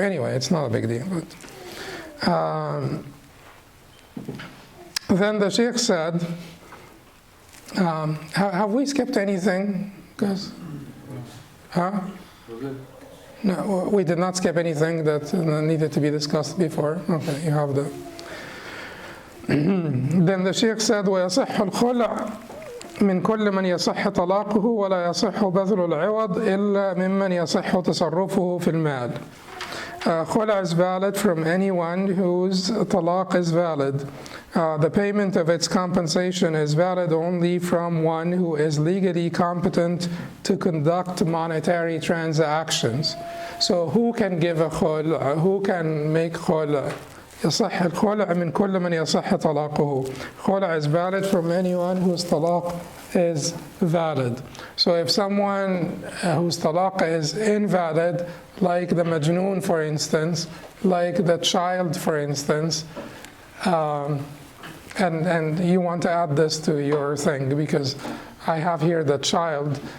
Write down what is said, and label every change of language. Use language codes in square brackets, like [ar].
[en] Anyway, it's not a big deal. But, then the Sheikh said, have we skipped anything? Because, huh? No, we did not skip anything that needed to be discussed before. Okay, you have the. Then the Sheikh said, [ar] وَيَصِحُّ الْخُلْعُ مِنْ كُلِّ مَنْ يَصِحُّ طَلَاقُهُ وَلَا يَصِحُّ بَذْلُ الْعِوَضِ إِلَّا مِمَّنْ يَصِحُّ تَصَرُّفُهُ فِي الْمَالِ. [en] Khula is valid from anyone whose talaq is valid. The payment of its compensation is valid only from one who is legally competent to conduct monetary transactions. So who can give a khula? Who can make khula? [ar] يصح الخلع من كل من يصح طلاقه. [en] Khula is valid from anyone whose talaq is valid. So if someone whose talaq is invalid, like the majnoon for instance, like the child for instance, and you want to add this to your thing because I have here the child.